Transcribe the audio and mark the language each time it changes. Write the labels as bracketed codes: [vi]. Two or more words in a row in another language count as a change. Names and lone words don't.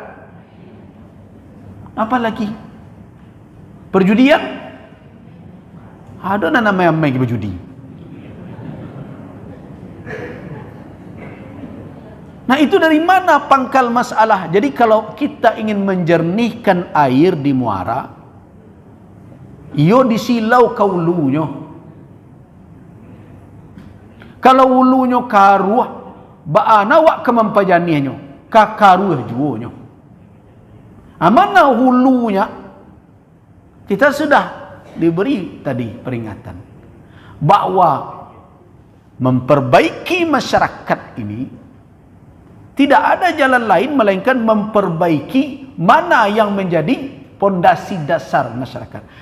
[id] Apa lagi? Perjudian? Ada nama yang main berjudi. Nah, itu dari mana pangkal masalah? Jadi kalau kita ingin menjernihkan air di muara, [min] iyo disilau ka ulunya. Kalau ulunya karuah, baana wak kemampajanihnya, kakaruah juonya. [id] Mana hulunya? Kita sudah diberi tadi peringatan bahwa memperbaiki masyarakat ini Tidak ada jalan lain melainkan memperbaiki mana yang menjadi pondasi dasar masyarakat.